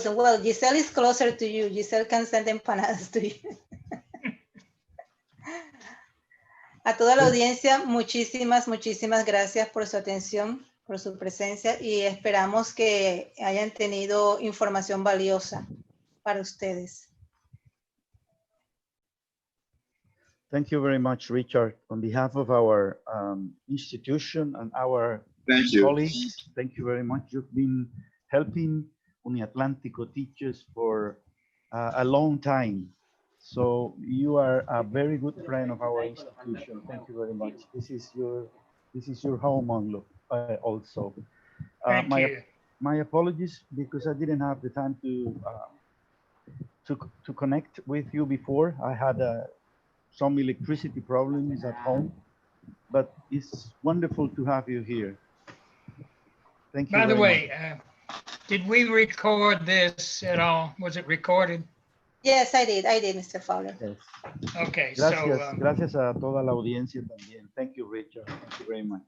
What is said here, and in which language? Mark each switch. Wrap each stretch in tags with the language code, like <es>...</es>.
<en>So, well, Giselle is closer to you. Giselle can send empanadas to you.</en> <es>A toda la audiencia, muchísimas gracias por su atención, por su presencia y esperamos que hayan tenido información valiosa para ustedes.</es> <en>Thank you very much, Richard. On behalf of our institution and our colleagues, thank you very much. You've been helping Uniatlántico teachers for a long time. So you are a very good friend of our institution. Thank you very much. This is your home also. Thank you. My apologies because I didn't have the time to connect with you before. I had some electricity problems at home, but it's wonderful to have you here. Thank you. By the way, did we record this at all? Was it recorded? Yes, I did, Mr. Fowler. Yes. Okay,</en> <es>gracias a toda la audiencia también.</es> <en>Thank you, Richard. Thank you very much.</en>